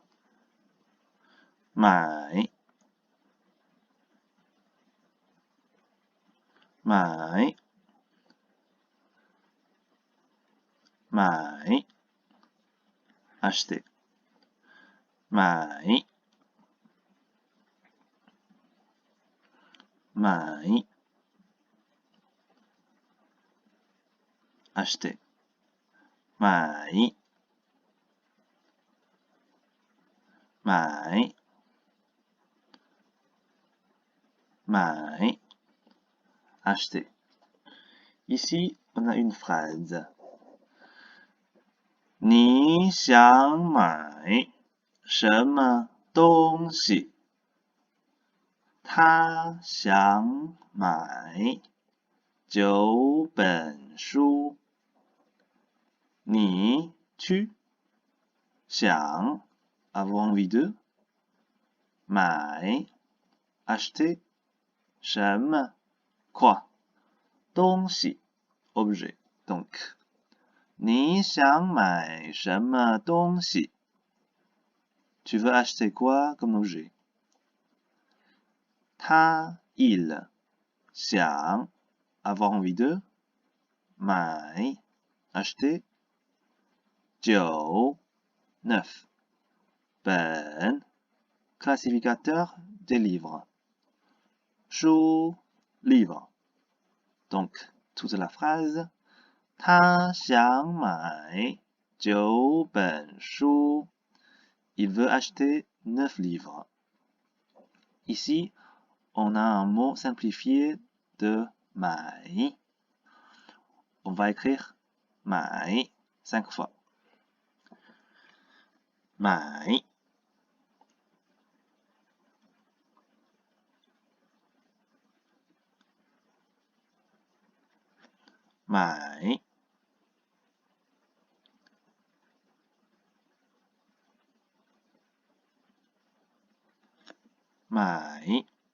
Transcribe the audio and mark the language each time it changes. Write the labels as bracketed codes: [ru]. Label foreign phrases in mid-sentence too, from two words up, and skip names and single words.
[zh] 买 买 买 acheter 买 买 acheter 买买 买 acheter. [fr] Ici, on a une phrase. [zh] 你想买什么东西？他想买9本书。你去想 [fr] avoir envie de 买 acheter 什么 quoi 东西 objet donc [zh] 你想买什么东西 [fr] tu veux acheter quoi comme objet 他 il 想 avoir envie de 买 acheter 9 9 本 classificateur des livres 书 livre donc toute la phrase [zh] 他想买9本书 [fr] il veut acheter 9 livres ici on a un mot simplifié de 买 on va écrire 买 5 fois [zh] 买买买